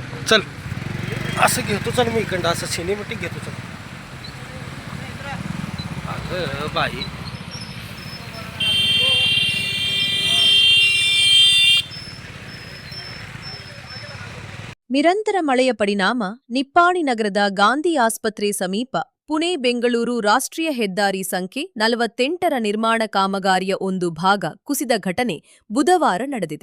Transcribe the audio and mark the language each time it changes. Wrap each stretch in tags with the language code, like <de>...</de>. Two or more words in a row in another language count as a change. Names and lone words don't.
<mr>चल असं घेतो चल मी इकडं असं सिनेमॅटिक घेतो चल अगं बाई</mr> <kn>ನಿರಂತರ ಮಳೆಯ ಪರಿಣಾಮ ನಿಪ್ಪಾಣಿ ನಗರದ ಗಾಂಧಿ ಆಸ್ಪತ್ರೆ ಸಮೀಪ ಪುಣೆ-ಬೆಂಗಳೂರು ರಾಷ್ಟ್ರೀಯ ಹೆದ್ದಾರಿ ಸಂಖ್ಯೆ 48ರ ನಿರ್ಮಾಣ ಕಾಮಗಾರಿಯ ಒಂದು ಭಾಗ ಕುಸಿದ ಘಟನೆ ಬುಧವಾರ ನಡೆದಿದೆ.</kn>